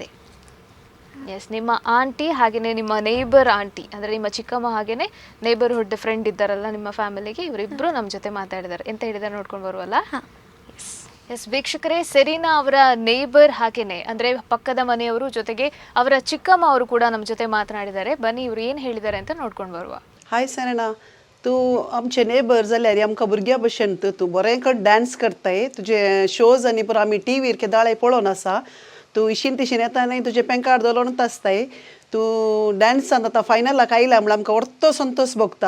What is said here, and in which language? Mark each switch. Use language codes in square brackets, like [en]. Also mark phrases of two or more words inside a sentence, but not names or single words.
[kn] ಎಸ್, ನಿಮ್ಮ ಆಂಟಿ ಹಾಗೆಯೇ ನಿಮ್ಮ [en] neighbour aunty [kn] ಅಂದರೆ ನಿಮ್ಮ ಚಿಕ್ಕಮ್ಮ ಹಾಗೆಯೇ [en] neighbourhood friend [kn] ಇದ್ದಾರಲ್ಲ ನಿಮ್ಮ ಫ್ಯಾಮಿಲಿಗೆ, ಇವರಿಬ್ಬರು ನಮ್ಮ ಜೊತೆ ಮಾತಾಡಿದ್ದಾರೆ. ಎಂತ ಹೇಳಿದ್ದಾರೆ ನೋಡ್ಕೊಂಡು ಬರುವಲ್ಲ? [en] yes yes [kn] ವೀಕ್ಷಕರೇ, ಸೆರೀನಾ ಅವರ ನೇಬರ್ ಹಾಗೆಯೇ ಅಂದರೆ ಪಕ್ಕದ ಮನೆಯವರು, ಜೊತೆಗೆ ಅವರ ಚಿಕ್ಕಮ್ಮ ಅವರು ಕೂಡ ನಮ್ಮ ಜೊತೆ ಮಾತನಾಡಿದ್ದಾರೆ. ಬನ್ನಿ ಇವರು ಏನು ಹೇಳಿದ್ದಾರೆ ಅಂತ ನೋಡ್ಕೊಂಡು ಬರುವ. [kok] हाय सरेना, तू आमचे नेबर जाल्यार आमकां भुरग्या भशेन तूं बरें डान्स करताय. तुजे शोज आनी पुरो आमी टीव्हीर केदाळे पळोवन आसा. तूं इशीन तिशीन येता आनी तुजे पेंकार्ड दवरूनच आसताय. तूं डान्सान आतां फायनलाक आयला म्हळ्यार आमकां व्हडलो संतोश भोगता.